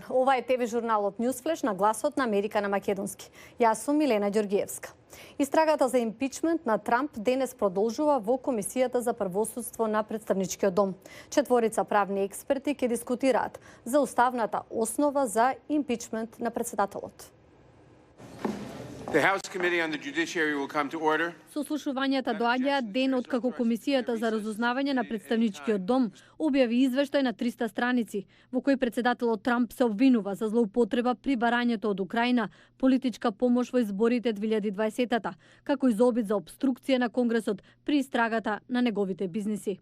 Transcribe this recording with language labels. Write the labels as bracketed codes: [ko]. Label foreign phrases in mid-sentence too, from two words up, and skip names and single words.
[mk] Ова е ТВ журналот Ньюсфлеш на гласот на Америка на македонски. Јас сум Милена Ѓоргиевска. Истрагата за импичмент на Трамп денес продолжува во Комисијата за првосудство на Претставничкиот дом. Четворица правни експерти ќе дискутираат за уставната основа за импичмент на председателот. [en] The House Committee on the Judiciary will come to order. [mk] Сослушувањата доаѓаат ден откако Комисијата за разузнавање на Претставничкиот дом објави извештај на 300 страници, во кој председателот Трамп се обвинува за злоупотреба при барањето од Украина, политичка помош во изборите 2020-та, како и за обид за обструкција на Конгресот при истрагата на неговите бизниси.